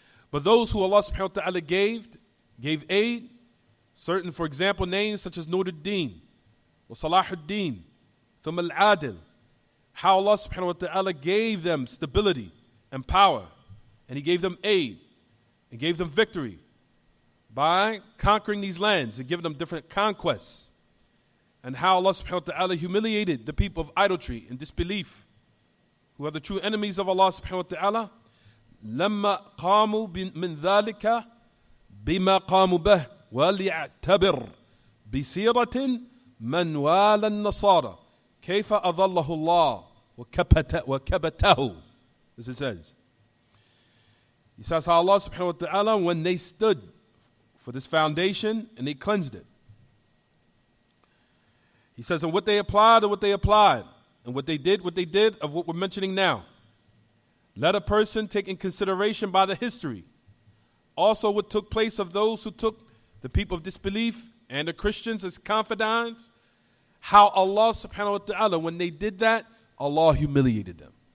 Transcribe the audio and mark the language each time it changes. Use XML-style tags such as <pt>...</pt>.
<en>But those who Allah subhanahu wa ta'ala gave aid, certain, for example, names such as Nur al-Din, wa Salah al-Din, Thumma al-Adil, how Allah subhanahu wa ta'ala gave them stability and power, and He gave them aid, and gave them victory by conquering these lands and giving them different conquests, and how Allah subhanahu wa ta'ala humiliated the people of idolatry and disbelief, who are the true enemies of Allah subhanahu wa ta'ala.</en> <ar>لما قاموا من ذلك بما قاموا به وليعتبر بسيرة من والى النصارى كيف أظله الله وكبته,</ar> <en>as it says. He says how Allah subhanahu wa ta'ala, when they stood for this foundation and they cleansed it. He says, and what they applied and what they applied, and what they did of what we're mentioning now. Let a person take in consideration by the history also what took place of those who took the people of disbelief and the Christians as confidants, how Allah subhanahu wa ta'ala, when they did that, Allah humiliated them.</en>